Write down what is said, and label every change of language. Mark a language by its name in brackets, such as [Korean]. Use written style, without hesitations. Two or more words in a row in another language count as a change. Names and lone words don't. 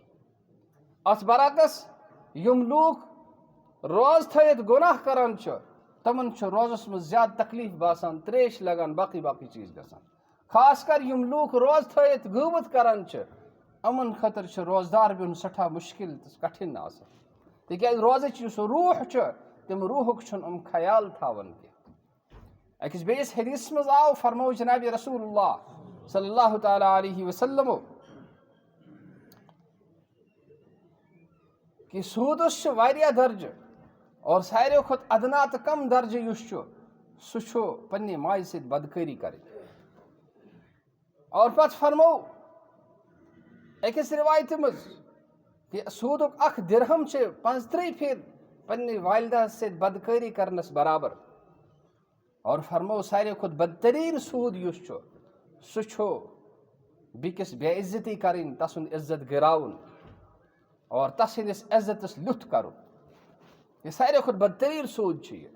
[Kashmiri] اتھ برعکس یِم لوٗکھ روز تھٲیِتھ گۄناہ کران چھِ تِمن چھُ روزس منٛز زیادٕ تکلیٖف باسان، تریش لگان، باقٕے باقٕے چیٖز گژھان۔ خاص کر یِم لوٗکھ روز تھٲیِتھ غٲبت کران چھِ یِمن خٲطرٕ چھُ روزدار بِہُن سٮ۪ٹھاہ مُشکِل تہٕ کٹھِن آسان، تِکیٛازِ روزٕچ یُس روح چھُ تِم روحُک چھُنہٕ یِم خیال تھاوان کینٛہہ۔ أکِس بیٚیِس حدیثس منٛز آو فرموو جناب رسول اللہ [Arabic] صلی اللہ تعالیٰ علیہ وسلمو [Kashmiri] کہ سوٗدس چھُ واریاہ درجہٕ اور ساروٕے کھۄتہٕ ادنا تہٕ کم درجہٕ یُس چھُ سُہ چھُ پننہِ ماجہِ سۭتۍ بدکٲری کرٕنۍ۔ اور پتہٕ فرموو أکِس رِوایتہِ منٛز کہ سوٗدُک اکھ دِرہم چھِ 35 پھِرِ پننہِ والدہس سۭتۍ بدکٲری کرنس برابر، اور فرموو ساروٕے کھۄتہٕ بدتریٖن سوٗد یُس چھُ سُہ چھُ بیٚکِس بے عزتی کرٕنۍ، تسُنٛد عزت گِراوُن اور تس سٕنٛدِس عزتس لیُتھ کرُن، یہِ ساروٕے کھۄتہٕ بدتریٖن سوٗد چھُ یہِ۔